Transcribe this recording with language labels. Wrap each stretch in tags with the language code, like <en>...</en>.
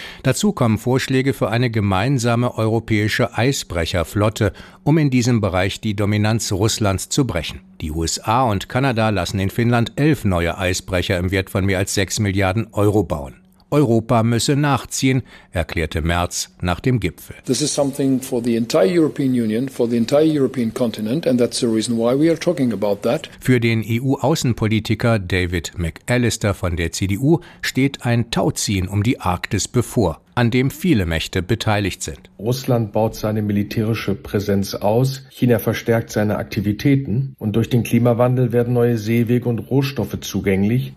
<de>Dazu kommen Vorschläge für eine gemeinsame europäische Eisbrecherflotte, um in diesem Bereich die Dominanz Russlands zu brechen. Die USA und Kanada lassen in Finnland 11 neue Eisbrecher im Wert von mehr als 6 Milliarden Euro bauen. Europa müsse nachziehen, erklärte Merz nach dem Gipfel.</de> <en>This is something for the entire European Union, for the entire European continent, and that's the reason why we are talking about that.</en> <de>Für den EU-Außenpolitiker David McAllister von der CDU steht ein Tauziehen um die Arktis bevor, an dem viele Mächte beteiligt sind. Russland baut seine militärische Präsenz aus, China verstärkt seine Aktivitäten und durch den Klimawandel werden neue Seewege und Rohstoffe zugänglich.</de>